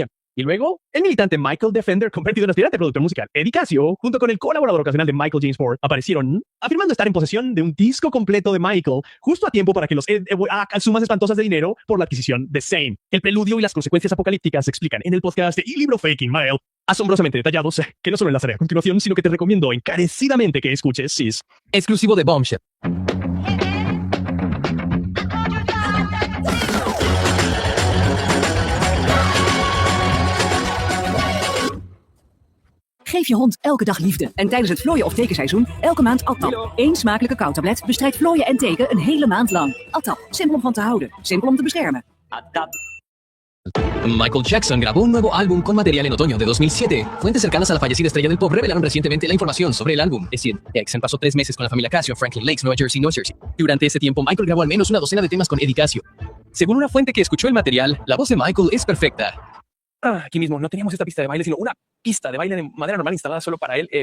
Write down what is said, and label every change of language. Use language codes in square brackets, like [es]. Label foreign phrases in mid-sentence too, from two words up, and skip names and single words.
[es] Y luego, el militante Michael Defender, convertido en aspirante productor musical Eddie Casio, junto con el colaborador ocasional de Michael James Ford, aparecieron afirmando estar en posesión de un disco completo de Michael, justo a tiempo para que los sumas espantosas de dinero por la adquisición de Same. El preludio y las consecuencias apocalípticas se explican en el podcast y libro Faking Mail, asombrosamente detallados, que no solo enlazaré a continuación, sino que te recomiendo encarecidamente que escuches, Sis. Exclusivo de Bombshell. [nl] Geef je hond elke dag liefde en tijdens het vlooien of tekenseizoen elke maand Attap. Eén smakelijke kauwtablet bestrijdt vlooien en teken een hele maand lang. Attap, simpel om van te houden, simpel om te beschermen. Attap. [es] Michael Jackson grabó un nuevo álbum con material en otoño de 2007. Fuentes cercanas a la fallecida estrella del pop revelaron recientemente la información sobre el álbum. Es decir, Jackson pasó 3 meses con la familia Casio en Franklin Lakes, Nueva Jersey. Durante ese tiempo, Michael grabó al menos una docena de temas con Eddie Casio. Según una fuente que escuchó el material, la voz de Michael es perfecta. Aquí mismo no teníamos esta pista de baile, sino una pista de baile de madera normal instalada solo para él.